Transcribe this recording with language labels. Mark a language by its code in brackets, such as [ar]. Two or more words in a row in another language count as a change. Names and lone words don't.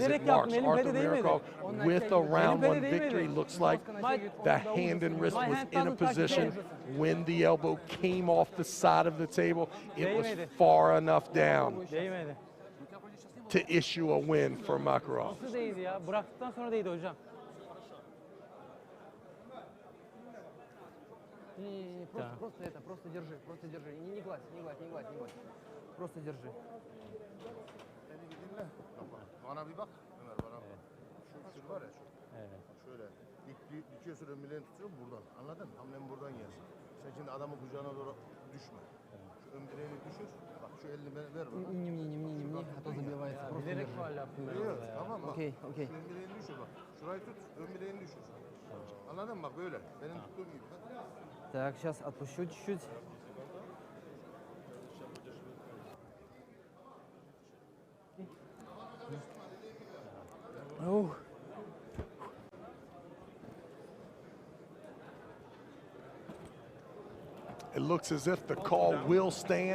[en] It marks Artur Makarov with a round one victory. Looks like the hand and wrist was in a position when the elbow came off the side of the table. It was far enough down to issue a win for Makarov. [ru] Просто держи, не гладь. Просто держи. [tr] Bana bir bak Ömer, bana bak. Şu var ya şu. Evet. Şöyle dikiyorsun, ömrelerini tutuyorsun buradan. Anladın mı? Hamlem buradan gelsin. Sen şimdi adamın kucağına doğru düşme. Şu ömrelerini düşür. Bak şu elini ver bana. [ru] Не, а то забивается. Просто держи. [tr] Yok, tamam bak. Okey. Şu ömrelerini düşür bak. Şurayı tut, ömrelerini düşür. Anladın mı? Bak böyle. Benim tuttuğum gibi. [ru] Так, сейчас отпущу чуть-чуть. Oh. [en] It looks as if the call will stand.